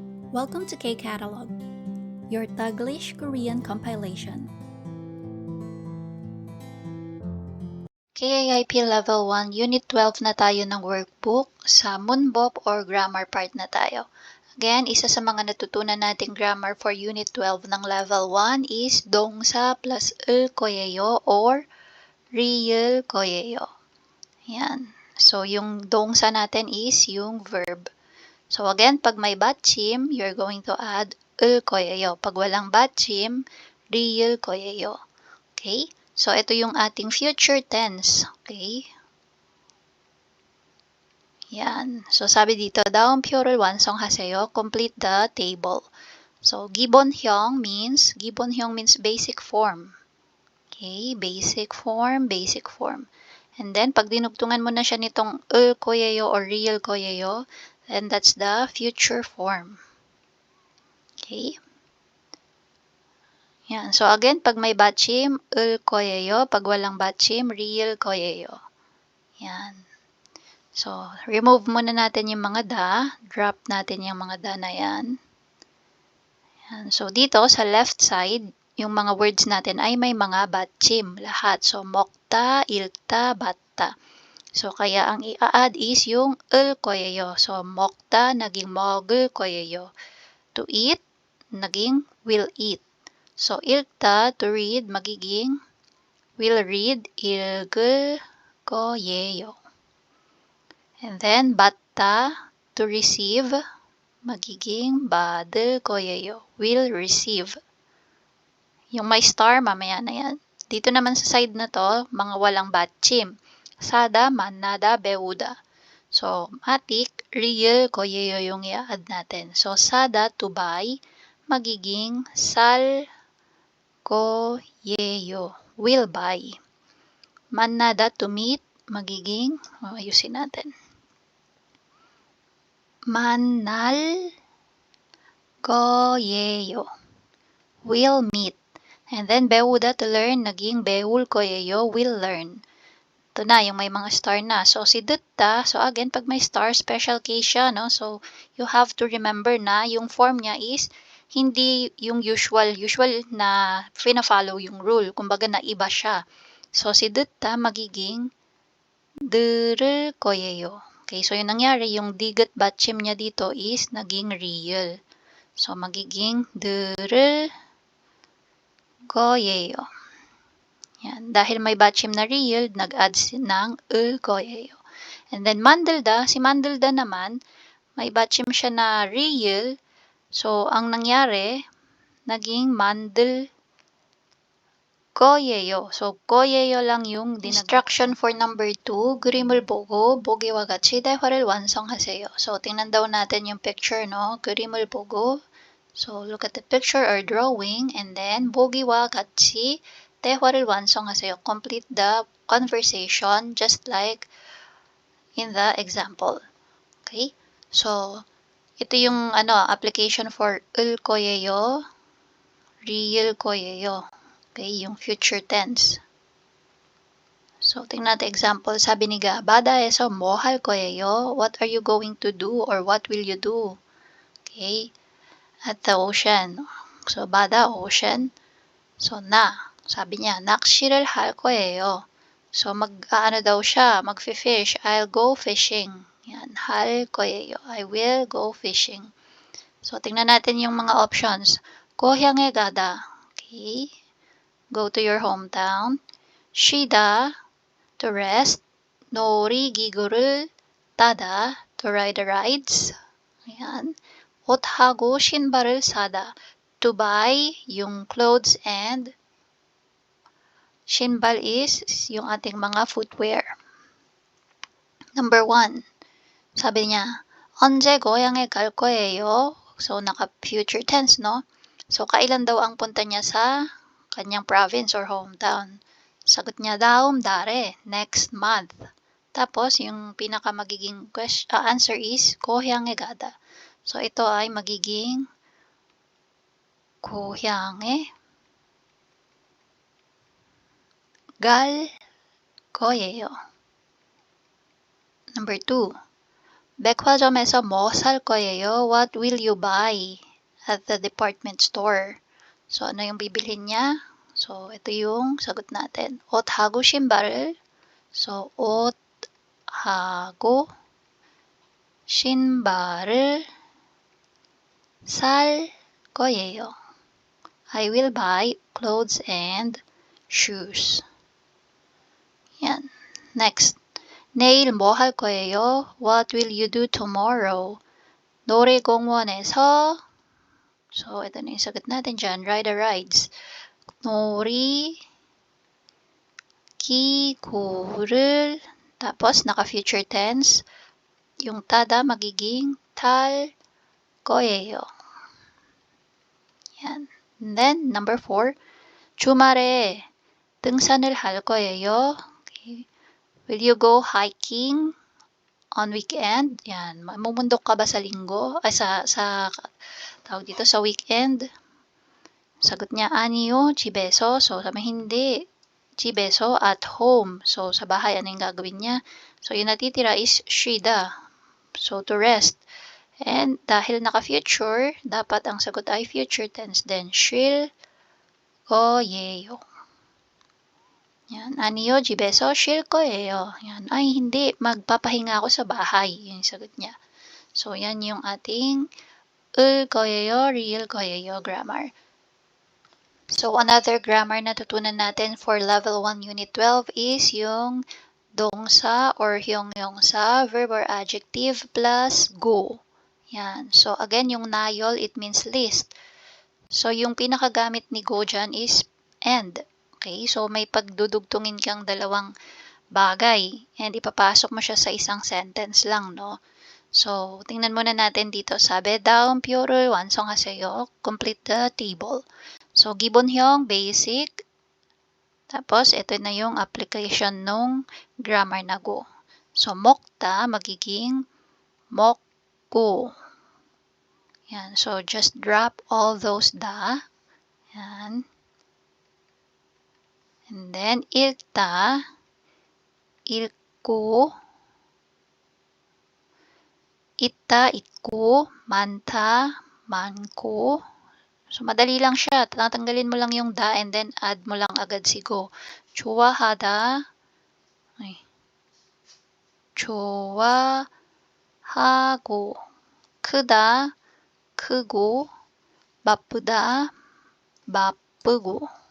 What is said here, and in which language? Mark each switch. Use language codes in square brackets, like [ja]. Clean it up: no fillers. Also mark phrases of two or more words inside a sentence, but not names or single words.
[en] Welcome to K-Catalog, your Taglish Korean compilation. [tl] KIIP Level 1, Unit 12 na tayo ng workbook. Sa Munbop [en] or grammar part [tl] na tayo. Again, isa sa mga natutunan nating [en] grammar for Unit 12 [tl] ng Level 1 is [ko] 동사 플러스 을 거예요 [tl] or [ko] ㄹ 거예요. [tl] Yan. So, yung dongsa natin is yung verb. So, again, pag may batchim, [en] you're going to add [ko] 을 거예요. [tl] Pag walang batchim, [ko] ㄹ 거예요. [en] Okay? [tl] So, ito yung ating [en] future tense. [tl] Okay? Yan. So, sabi dito, [ko] 다음 표를 완성하세요. [en] Complete the table. So, 기본형 means basic form. Okay? Basic form. And then, [tl] pag dinugtungan mo na siya nitong [ko] 을 거예요 [tl] or [ko] ㄹ 거예요, [en] then that's the future form. [tl] Okay? Yan. So, again, pag may batchim, [ko] 을 거예요. [tl] Pag walang batchim, [ko] ㄹ 거예요. [tl] Yan. So, remove muna natin yung mga da. Drop natin yung mga da na yan. Yan. So, dito sa [en] left side, [tl] yung mga words natin ay may mga batchim lahat. [ko] So, 먹다, 읽다, 받다. [tl] So, kaya ang i-add is yung [ko] 을 거예요. [tl] So, mokta, naging [ko] 먹을 거예요. [en] To eat, [tl] naging [en] will eat. [tl] So, ilta, [en] to read, [tl] magiging [en] will read, [ko] 읽을 거예요. [en] And then, batta, to receive, [ko] magiging 받을 거예요. [en] Will receive. [tl] Yung may star, mamaya na yan. Dito naman sa side na to, mga walang batchim. [ko] 사다, 만나다, 배우다. [tl] So, matik, [ko] ㄹ 거예요 [tl] yung i-add natin. [en] So, sada, to buy, [ko] magiging 살 거예요. [en] Will buy. 만나다, to meet, [tl] magiging, ayusin natin. [ko] 만날 거예요. [en] Will meet. And then, 배우다 to learn, [ko] naging 배울 거예요, [en] will learn. [tl] Ito na, yung may mga star na. So, si 듣다, so again, pag may star, [en] special case [tl] siya, no? So, [en] you have to remember [tl] na yung form niya is hindi yung usual na fina-follow yung rule. Kumbaga, naiba siya. So, si 듣다, magiging 들을 거예요. Okay, so yung nangyari, yung [ko] 디귿 받침 [tl] niya dito is naging real. [ko] So, magiging 들을 거예요. [tl] Yan. Dahil may batchim na real, nag-add ng [ko] 을 거예요. [tl] And then, 만들다, si 만들다 naman, may batchim siya na real. So, ang nangyari, naging 만들 거예요. So, 거예요 lang yung [en] instruction for number 2. [ko] 그림을 보고 보기와 같이 대화를 완성하세요. [tl] So, tingnan daw natin yung picture, no? [ko] 그림을 보고. [en] So, look at the picture or drawing. And then, [ko] 보기와 같이 대화를 완성하세요. [en] Complete the conversation just like in the example. Okay? So, [tl] ito yung [en] application for [ko] 을 거예요, ㄹ 거예요. [tl] Okay, yung [en] future tense. [tl] So, tingnan natin example. [ko] Sabi ni Ga, 바다에서 뭐 할 거예요? [en] What are you going to do or what will you do? Okay, at the ocean. So, 바다, ocean. So, [tl] sabi niya, [ko] 낚시를 할 거예요. [tl] So, mag-ano daw siya, mag-fish. [en] I'll go fishing. [tl] Yan, [ko] 할 거예요. [en] I will go fishing. So, [tl] tingnan natin yung mga options. [ko] 고향에 가다. [en] Okay. Go to your hometown. 쉬다, to rest. [ko] 놀이기구를 타다, [en] to ride the rides. [tl] Ayan. [ko] 옷하고 신발을 사다, [en] to buy yung clothes and 신발 is yung ating mga footwear. Number 1. [tl] Sabi niya, [ko] 언제 고향에 갈 거예요? [tl] So, naka- [en] future tense, [tl] no? So, kailan daw ang punta niya sa kanyang province [en] or hometown? [tl] Sagot niya, [ko] 다음 달에, [en] next month. [tl] Tapos, yung pinaka magiging answer is, [ko] 고향에 가다. [tl] So, ito ay magiging [ko] 고향에 갈 거예요. [en] Number 2. [ko] 백화점에서 뭐 살 거예요? [en] What will you buy at the department store? So, [tl] ano yung bibilhin niya? So, ito yung sagot natin. [ko] 옷하고 신발을. So, 옷하고 신발을 살 거예요. [en] I will buy clothes and shoes. [tl] Yan. Next. [ko] 내일 뭐 할 거예요? [en] What will you do tomorrow? [ko] 놀이공원에서, [tl] so ito na yung sagot natin dyan, [en] ride rides. [tl] 놀이기구를, tapos naka- [en] future tense, [tl] yung tada magiging [ko] 탈 거예요. [tl] Yan. [en] And then, number 4, [ko] 주말에 등산을 할 거예요. [en] Okay. Will you go hiking on weekend? [tl] Yan. Mamumundok ka ba sa linggo? Ay, tawag dito, sa weekend? Sagot niya, [ko] 아니요, 집에서. [tl] So, sabi hindi. [en] 집에서, at home. [tl] So, sa bahay, ano yung gagawin niya? So, yung natitira is 쉬다. So, [en] to rest. [tl] And dahil naka-future, dapat ang sagot ay future tense din. [ko] 쉴 거예요. Yan. 아니요, 집에서 쉴 거예요. [tl] Yan. Ay, hindi. Magpapahinga ako sa bahay. Yung sagot niya. So, yan yung ating [ko] 을 거예요, ㄹ 거예요 [tl] grammar. [en] So, another grammar [tl] na tutunan natin [en] for level 1 unit 12 [tl] is yung 동사 or 형용사, [en] verb or adjective plus go. [tl] Yan. So, again, yung nayol, [en] it means list. So, [tl] yung pinakagamit ni go dyan is and. [en] Okay? [tl] So, may pagdudugtungin kang dalawang bagay and ipapasok mo siya sa isang sentence lang, no? So, tingnan muna natin dito. Sabi, [ko] 다음 표를 완성하세요. [en] Complete the table. So, [ko] 기본형, [en] basic. [tl] Tapos, ito na yung application nung grammar na go. So, 먹다, magiging 먹고. Yan. [en] So, just drop all those da. [tl] Yan. And then, [ko] 읽다, 읽고, 있다, 있고, 많다, 많고. [tl] So, madali lang siya. Tatanggalin mo lang yung da and then add mo lang agad si go. [ko] 좋아하다, 좋아하고, 크다, 크고, 바쁘다, 바쁘고.